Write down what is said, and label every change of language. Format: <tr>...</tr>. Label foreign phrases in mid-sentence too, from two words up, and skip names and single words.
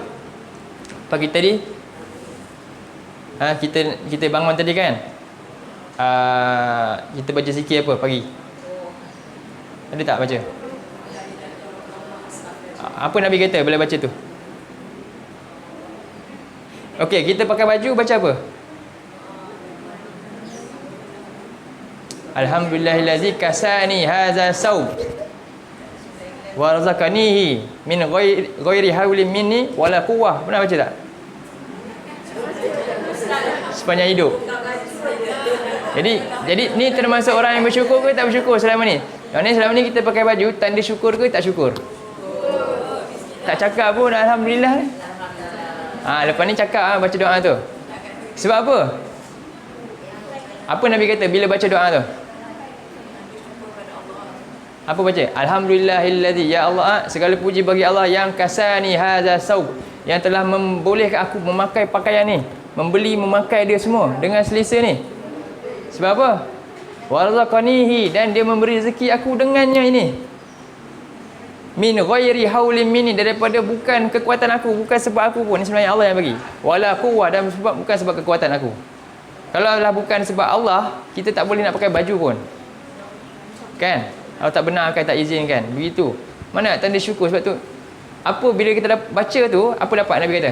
<ms>Pagi tadi kita bangun tadi kan? Kita baca zikir apa pagi? Ada tak baca? Apa Nabi kata bila baca tu? Okey, kita pakai baju baca apa?</ms> <ar>الحمد لله الذي كساني هذا الثوب ورزقنيه من غير حول مني ولا قوة.</ar> <ms>Pernah baca tak? Sepanjang hidup. Jadi ni termasuk orang yang bersyukur ke tak bersyukur selama ni? Yang ni selama ni kita pakai baju tanda syukur ke tak syukur? Tak cakap pun alhamdulillah. Lepas ni cakap baca doa tu. Sebab apa? Apa Nabi kata bila baca doa tu? Apa baca? Alhamdulillahillazi, ya Allah, segala puji bagi Allah yang</ms> <ar>كساني هذا الثوب,</ar> <ms>yang telah membolehkan aku memakai pakaian ni, membeli memakai dia semua dengan selesa ni. Sebab apa? Warzaqanihi, dan dia memberi rezeki aku dengannya ini.</ms> <ar>من غير حول مني,</ar> <ms>daripada bukan kekuatan aku, bukan sebab aku pun, ini sebenarnya Allah yang bagi.</ms> <ar>ولا قوة,</ar> <ms>dan bukan sebab kekuatan aku. Kalau lah bukan sebab Allah, kita tak boleh nak pakai baju pun. Kan? Kalau tak benarkan, tak izinkan. Begitu. Mana tanda syukur? Sebab tu, apa bila kita baca tu, apa dapat Nabi kata?</ms>